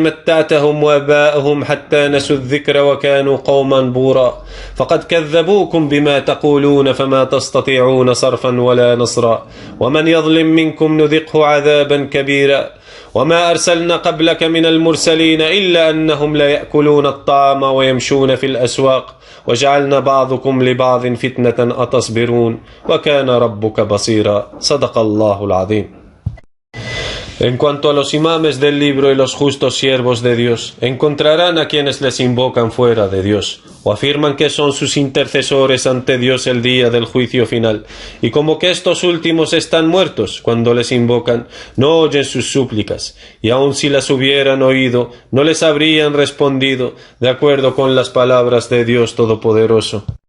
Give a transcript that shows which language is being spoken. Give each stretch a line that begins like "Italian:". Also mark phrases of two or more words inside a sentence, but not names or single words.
Arabic: متعتهم وآباءهم حتى نسوا الذكر وكانوا قوما بورا فقد كذبوكم بما تقولون فما تستطيعون صرفا ولا نصرا ومن يظلم منكم نذقه عذابا كبيرا وما أرسلنا قبلك من المرسلين إلا أنهم ليأكلون الطعام ويمشون في الأسواق وجعلنا بعضكم لبعض فتنة أتصبرون وكان ربك بصيرا صدق الله العظيم.
Spanish: En cuanto a los imames del libro y los justos siervos de Dios, encontrarán a quienes les invocan fuera de Dios, o afirman que son sus intercesores ante Dios el día del juicio final, y como que estos últimos están muertos cuando les invocan, no oyen sus súplicas, y aun si las hubieran oído, no les habrían respondido, de acuerdo con las palabras de Dios Todopoderoso.